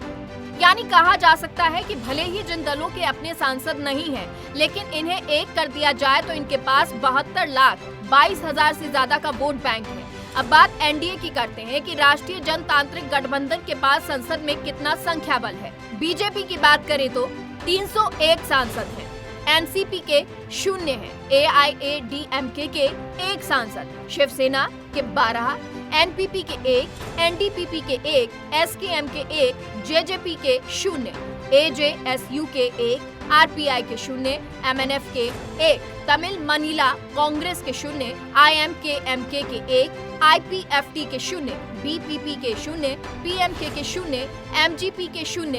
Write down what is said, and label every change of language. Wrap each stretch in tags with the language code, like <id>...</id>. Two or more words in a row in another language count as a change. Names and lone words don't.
<hi>यानी कहा जा सकता है कि भले ही जिन दलों के अपने सांसद नहीं हैं, लेकिन इन्हें एक कर दिया जाए तो इनके पास 72,22,000 से ज्यादा का वोट बैंक है। अब बात एनडीए की करते हैं कि राष्ट्रीय जनतांत्रिक गठबंधन के पास संसद में कितना संख्या बल है। बीजेपी की बात करें तो 301 सांसद हैं, एनसीपी के 0 हैं, एआईएडीएमके के 1 सांसद, शिवसेना के 12, एनपीपी के 1, एनडीपीपी के 1, एसकेएम के 1, जेजेपी के 0, एजेएसयू के 1, आरपीआई के 0, एमएनएफ के 1, तमिल मनीला कांग्रेस के 0, आईएमकेएमके के 1, आईपीएफटी के 0, बीपीपी के 0, पीएमके के 0, एमजीपी के 0,</hi>